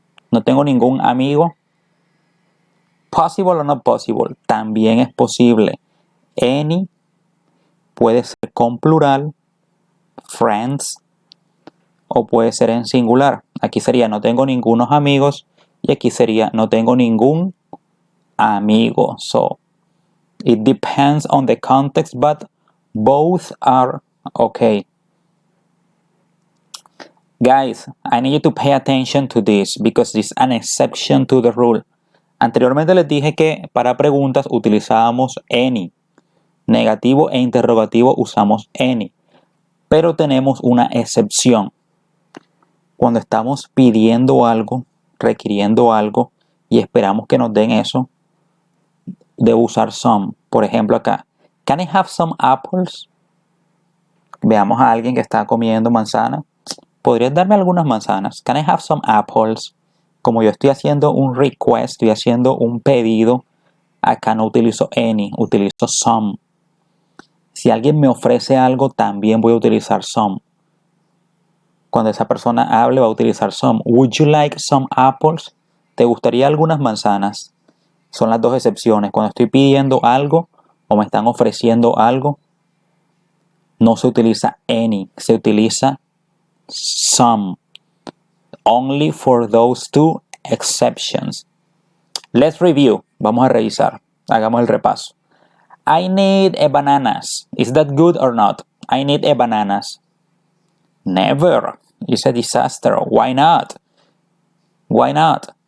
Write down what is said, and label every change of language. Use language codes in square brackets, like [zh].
[es] No tengo ningún amigo. [en] Possible or not possible? [es] También es posible. Any puede ser con plural, friends, o puede ser en singular. Aquí sería no tengo ningunos amigos y aquí sería no tengo ningún amigo. [en] So, it depends on the context, but both are okay. Guys, I need you to pay attention to this because this is an exception to the rule. [es] Anteriormente les dije que para preguntas utilizábamos any. Negativo e interrogativo usamos any. Pero tenemos una excepción. Cuando estamos pidiendo algo, requiriendo algo y esperamos que nos den eso, debo usar some. Por ejemplo acá, [en] can I have some apples? [es] Veamos a alguien que está comiendo manzana. ¿Podrías darme algunas manzanas? [en] Can I have some apples? [es] Como yo estoy haciendo un request, estoy haciendo un pedido, acá no utilizo any, utilizo some. Si alguien me ofrece algo, también voy a utilizar some. Cuando esa persona hable, va a utilizar some. [en] Would you like some apples? [es] ¿Te gustaría algunas manzanas? Son las dos excepciones. Cuando estoy pidiendo algo o me están ofreciendo algo, no se utiliza any, se utiliza some. [en] Only for those two exceptions. Let's review. [es] Vamos a revisar. Hagamos el repaso. [en] I need a bananas. Is that good or not? I need a bananas. Never. It's a disaster. Why not? Why not?